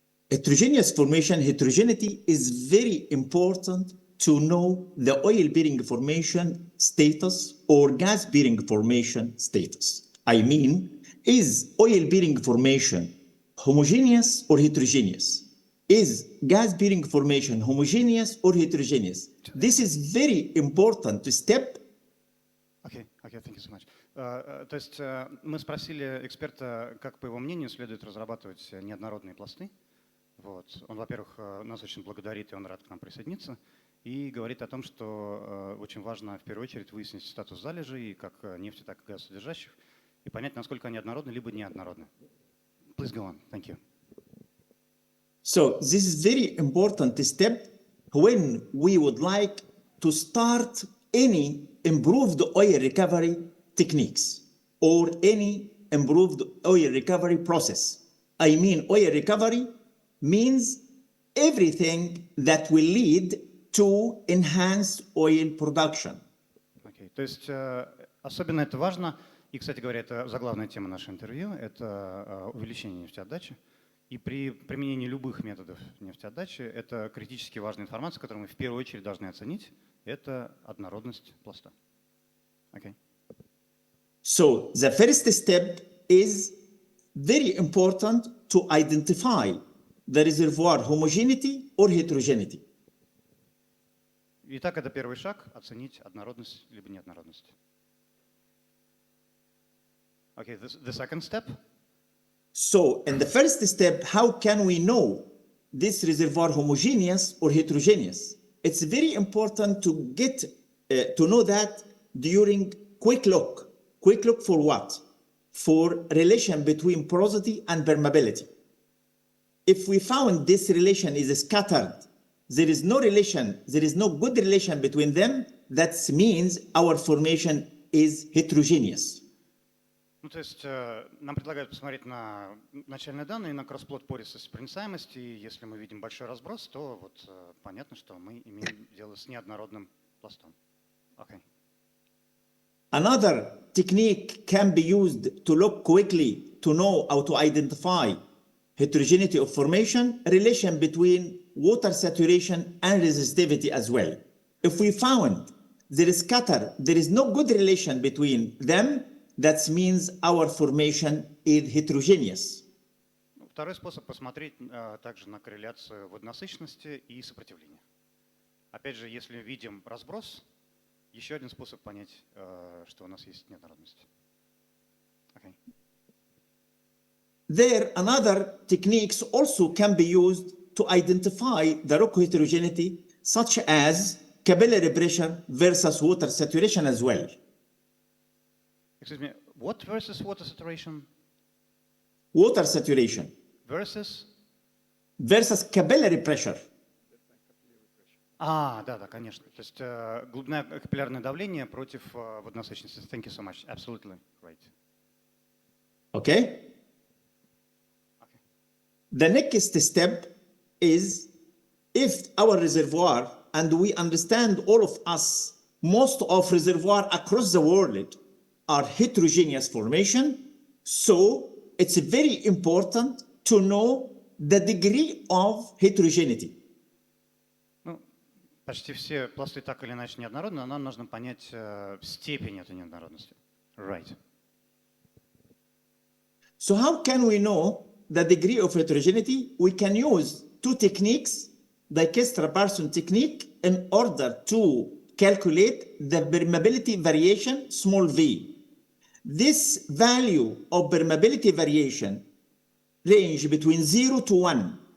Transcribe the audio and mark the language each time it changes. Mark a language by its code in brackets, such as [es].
[en] Heterogeneous formation, heterogeneity is very important to know the oil-bearing formation status or gas-bearing formation status. I mean, is oil-bearing formation homogeneous or heterogeneous? Is gas-bearing formation homogeneous or heterogeneous? This is very important step. Okay, thank you so much. [ru] То есть мы спросили эксперта, как, по его мнению, следует разрабатывать неоднородные пласты. Вот. Он, во-первых, нас очень благодарит, и он рад к нам присоединиться. И говорит о том, что очень важно в первую очередь выяснить статус залежей, как нефти, так и газосодержащих, и понять, насколько они однородны, либо неоднородны. [en] Please go on. Thank you. So this is very important step when we would like to start any improved oil recovery techniques or any improved oil recovery process. I mean, oil recovery means everything that will lead to enhanced oil production. Okay. [ru] То есть особенно это важно. И, кстати говоря, это заглавная тема нашего интервью, это увеличение нефтеотдачи. И при применении любых методов нефтеотдачи это критически важная информация, которую мы в первую очередь должны оценить, это однородность пласта. [en] Okay. So the first step is very important to identify the reservoir homogeneity or heterogeneity. [ru] Итак, это первый шаг – оценить однородность либо неоднородность. [en] Okay, the second step. So, in the first step, how can we know this reservoir homogeneous or heterogeneous? It's very important to get to know that during quick look. Quick look for what? For relation between porosity and permeability. If we found this relation is scattered, there is no relation, there is no good relation between them, that means our formation is heterogeneous. [ru] Ну, то есть нам предлагают посмотреть на начальные данные, на кросс-плот пористость проницаемости. И если мы видим большой разброс, то вот понятно, что мы имеем дело с неоднородным пластом. [en] Okay. Another technique can be used to look quickly to know how to identify heterogeneity of formation, relation between water saturation and resistivity as well. If we found there is scatter, there is no good relation between them, that means our formation is heterogeneous. [ru] Второй способ посмотреть также на корреляцию водонасыщенности и сопротивления. Опять же, если видим разброс, еще один способ понять, что у нас есть неоднородность. [en] Okay. There, another techniques also can be used to identify the rock heterogeneity, such as capillary pressure versus water saturation as well. Excuse me, what versus water saturation? Water saturation. Versus Capillary pressure. [ru] Да, конечно. То есть глубина капиллярное давление против водонасыщенности. [en] Thank you so much. Absolutely right. Okay? The next step is if our reservoir, and we understand all of us, most of reservoir across the world are heterogeneous formation, so it's very important to know the degree of heterogeneity. [ru] Почти все пласты так или иначе неоднородны, но нам нужно понять степень этой неоднородности. [en] Right. So how can we know the degree of heterogeneity? We can use two techniques, the Dijkstra-Parsons technique, in order to calculate the permeability variation, small v. This value of permeability variation range between 0 to 1.